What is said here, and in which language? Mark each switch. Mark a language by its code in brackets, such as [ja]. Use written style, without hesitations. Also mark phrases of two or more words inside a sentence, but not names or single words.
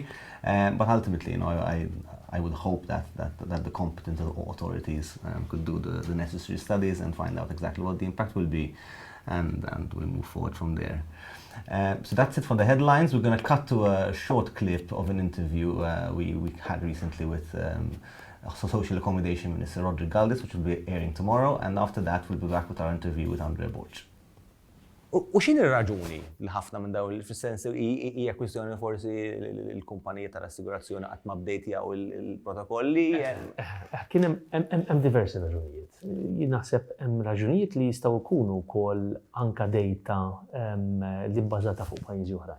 [en] But ultimately, I would hope that the competent authorities could do the necessary studies and find out exactly what the impact will be, and we'll move forward from there. So that's it for the headlines. We're going to cut to a short clip of an interview we had recently with Social Accommodation Minister Roderick Galdis, which will be airing tomorrow, and after that we'll be back with our interview with Andre Borg. [mt] U x'inhi r-raġuni li ħafna minn dawn fis-sens hija kwistjoni forsi l-kumpaniji tal-assigurazzjoni qatt ma bdejtjaw il-protokolli? Kien hemm diversi raġunijiet. Jien naħseb hemm raġunijiet li jistgħu jkunu wkoll anke data li bbażata fuq pajjiżi oħrajn.